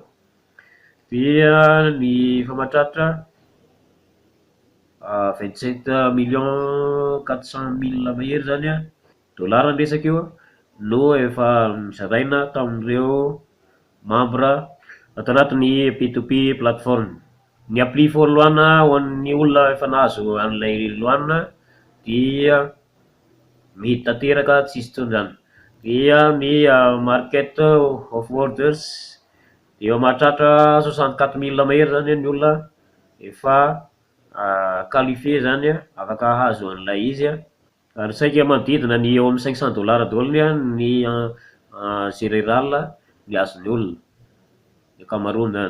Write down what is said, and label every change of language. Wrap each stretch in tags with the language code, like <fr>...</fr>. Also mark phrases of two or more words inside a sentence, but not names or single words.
<mg>Dia ny famatratra 27,400,000 mahery zany $, ndresaka io no efa mizaraina tamin'ireo membre ato anatin'ny P2P plateforme. Ny appli voalohany ho an'ny olona efa nahazo an'ilay loana dia mihidy tanteraka tsisy tondràna. Dia ny</mg> <en>market of orders</en> <mg>dia mahatratra 64,000 mahery zany ny olona efa qualifié zany afaka hahazo an'ilay izy ary saika manodidina ny eo amin'ny $500 daholo ny général ny azon'ny olona ny ankamaroany zany.</mg>